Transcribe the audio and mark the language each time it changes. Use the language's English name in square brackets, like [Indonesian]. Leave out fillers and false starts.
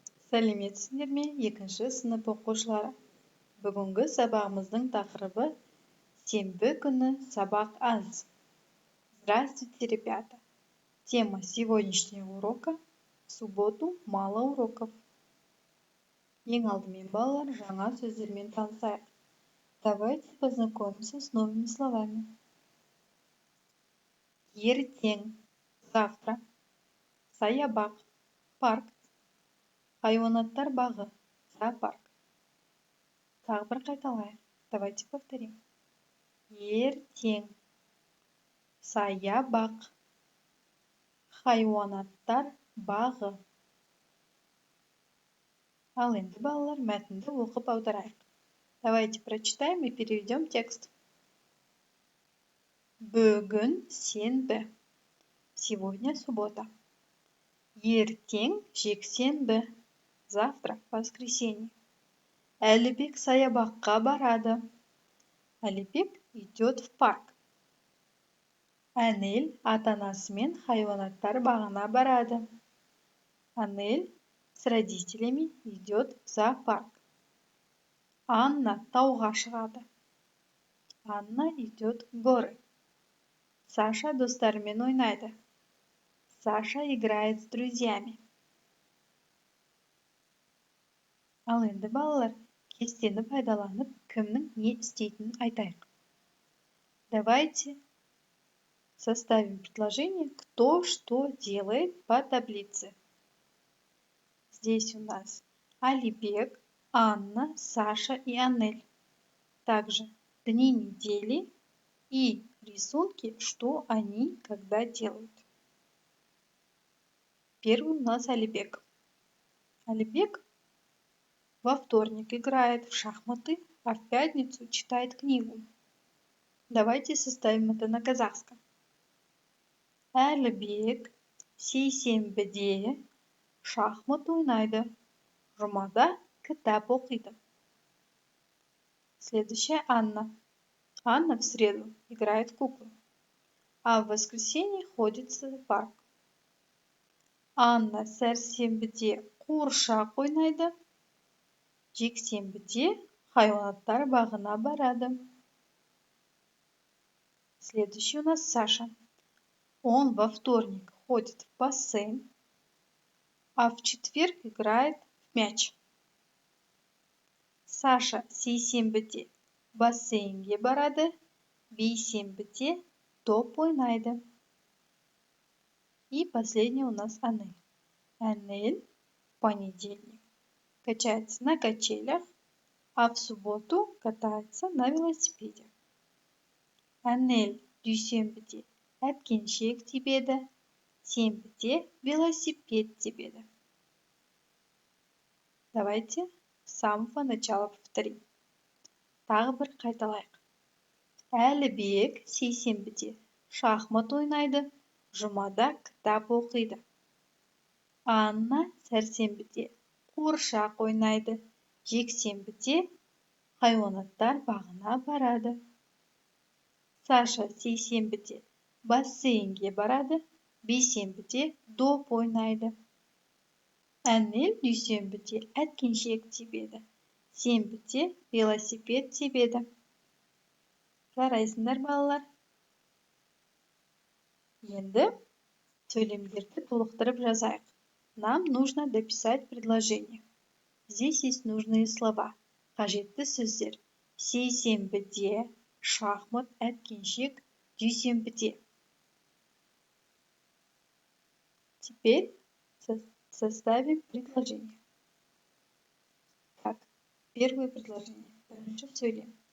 [Kazakh] Сәлеметсіздер ме, екінші сынып оқушылары? Бүгінгі сабағымыздың тақырыбы «Сенбі күні сабақ аз». [Russian] Здравствуйте, ребята! Тема сегодняшнего урока – в субботу мало уроков. [Kazakh] Ең алдымен балалар жаңа сөздермен танысайық. [Russian] Давайте познакомимся с новыми словами. [Kazakh] Ертең, завтра, саябақ, парк, хайуанаттар бағы, зоопарк. Тағы бір қайталайық. [Russian] Давайте повторим. [Kazakh] Ертең, саябақ, хайуанаттар бағы. Ал енді балалар мәтінді оқып аударайық. [Russian] Давайте прочитаем и переведем текст. [Kazakh] Бүгін сенбі. [Russian] Сегодня суббота. [Kazakh] Ертең жексенбі. [Russian] Завтра воскресенье. [Kazakh] Әлібек саябаққа барады. [Russian] Әлібек идет в парк. [Kazakh] Әнел ата-анасымен хайуанаттар бағына барады. [Russian] Анель с родителями идет в зоопарк. [Kazakh] Анна тауға шығады. [Russian] Анна идет в горы. [Kazakh] Саша достарымен ойнайды. [Russian] Саша играет с друзьями. [Kazakh] Ал енді балалар, кестені пайдаланып, кімнің не істейтінін айтайық. [Russian] Давайте составим предложение, кто что делает по таблице. Здесь у нас Алибек, Анна, Саша и Анель. Также дни недели и рисунки, что они когда делают. Первый у нас Алибек. Алибек во вторник играет в шахматы, а в пятницу читает книгу. Давайте составим это на казахском. [Kazakh] Алибек сейсенбіде шахмат ойнайды, жұмада кітап оқиды. [Russian] Следующая Анна. Анна в среду играет в куклы, а в воскресенье ходит в зоопарк. [Kazakh] Анна сәрсенбіде қуыршақ ойнайды, жексенбіде хайуанаттар бағына барады. [Russian] Следующий у нас Саша. Он во вторник ходит в бассейн, а в четверг играет в мяч. [Kazakh] Саша сейсенбіде бассейнге барады, бейсенбіде топ ойнайды. [Russian] И последний у нас Анель. Анель в понедельник качается на качелях, а в субботу катается на велосипеде. [Kazakh] Анель дүйсенбіде әткеншек тебеді, сенбіде велосипед тебеді. [Russian] Давайте с самого начала повторим. [Kazakh] Тағы бір қайталайық. Әлібек сейсенбіде шахмат ойнайды, жұмада кітап оқиды. Анна сәрсенбіде қуыршақ ойнайды, жексенбіде хайуанаттар бағына барады. Саша сейсенбіде бассейнге барады, бейсенбіде доп ойнайды. Әнел дүйсенбіде әткеншек тебеді, сенбіде велосипед тебеді. Жарайсыңдар балалар. Енді сөйлемдерді толықтырып жазайық. [Russian] Нам нужно дописать предложение. Здесь есть нужные слова. [Kazakh] Қажетті сөздер. Сейсенбіде, шахмат, әткеншек, дүйсенбіде. [Russian] Теперь составим предложение. Так, первое предложение. [Kazakh] Бірінші сөйлем.